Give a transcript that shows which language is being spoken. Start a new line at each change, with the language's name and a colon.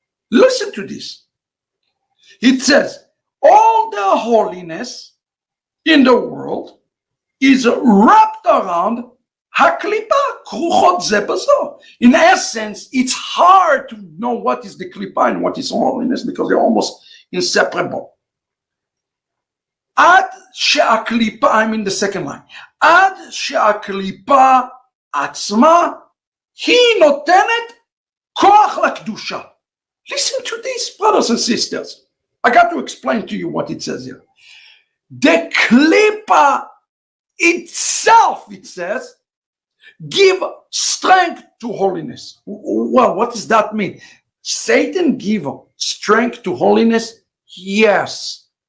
English: Listen to this. It says, all the holiness in the world is wrapped around HaKlipah,
Hebrew: Kruchot ze bazo.
English: In essence, it's hard to know what is the Klipah and what is holiness because they're almost inseparable.
Hebrew: Ad she'aklipah,
English: I'm in the second line.
Hebrew: Ad she'aklipah atzma, היא נותנת כוח לקדושה.
English: Listen to this, brothers and sisters. I got to explain to you what it says here. The Klipah itself, it says, give strength to holiness. Well, what does that mean? Satan give strength to holiness? Yes.